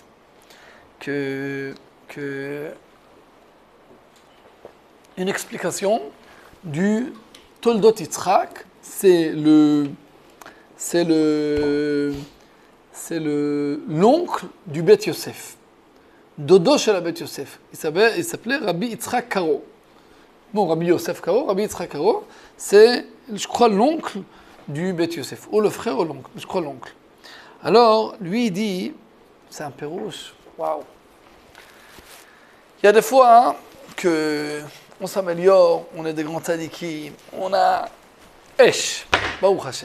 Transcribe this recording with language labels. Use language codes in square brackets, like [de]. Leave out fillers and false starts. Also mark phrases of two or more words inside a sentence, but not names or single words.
[fr] Une explication du Toldot Yitzhak, c'est l'oncle du Bet Yosef. Dodo chez la Bet Yosef. Il s'appelait Rabbi Yitzhak Karo. Bon, Rabbi Yosef Karo, Rabbi Yitzhak Karo, c'est, je crois, l'oncle du Bet Yosef. Ou le frère ou l'oncle, je crois l'oncle. Alors, lui, il dit, c'est un pérouche, waouh. Il y a des fois qu'on s'améliore, on est des grands tzadikim, on a Esh, [he] ברוך השם.